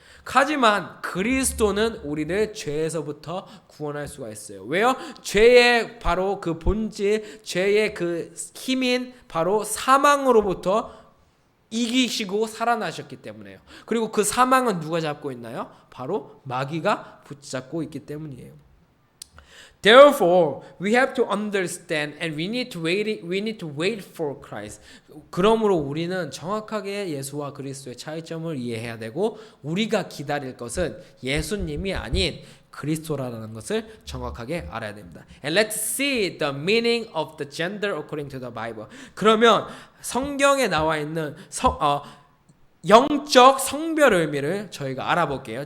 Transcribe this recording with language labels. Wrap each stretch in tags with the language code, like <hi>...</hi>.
<ko>하지만 그리스도는 우리를 죄에서부터 구원할 수가 있어요. 왜요? 죄의 바로 그 본질, 죄의 그 힘인 바로 사망으로부터 이기시고 살아나셨기 때문에요. 그리고 그 사망은 누가 잡고 있나요? 바로 마귀가 붙잡고 있기 때문이에요.</ko> <en>Therefore, we have to understand and we need to wait for Christ.</en> <ko>그러므로 우리는 정확하게 예수와 그리스도의 차이점을 이해해야 되고 우리가 기다릴 것은 예수님이 아닌 그리스도라는 것을 정확하게 알아야 됩니다.</ko> <en>And let's see the meaning of the gender according to the Bible.</en> <ko>그러면 성경에 나와 있는 영적 성별 의미를 저희가 알아볼게요.</ko>